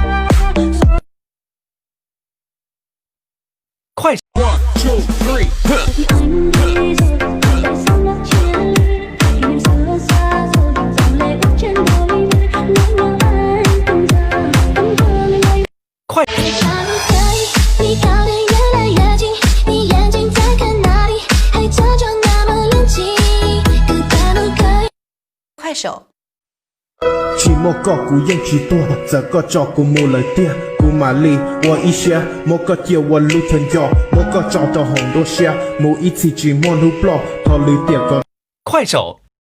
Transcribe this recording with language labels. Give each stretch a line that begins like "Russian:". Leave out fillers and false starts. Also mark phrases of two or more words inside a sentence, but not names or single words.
Chinese: 快！1, 2, 3.
Vietnamese: Thì anh đi rồi, tại sao nó chia ly? Kỷ niệm xưa xa rồi, dòng lệ ướt trên đôi môi. Nỗi nhớ anh từng giờ, vẫn vương lên đây.
Chinese: 快！想不可以，你靠得越来越近，你眼睛在看哪里？还假装那么冷静，可不可以？快手。 Chỉ một có cú yên chỉ tua, giờ có cho cú mua lời tiền, cú mà li, wo ý xe, một có chiều wo lưu thần gió, một có cho hồng đô xe, một ít thì chỉ muốn hút lọ, thọ lưu tiền còn. 快手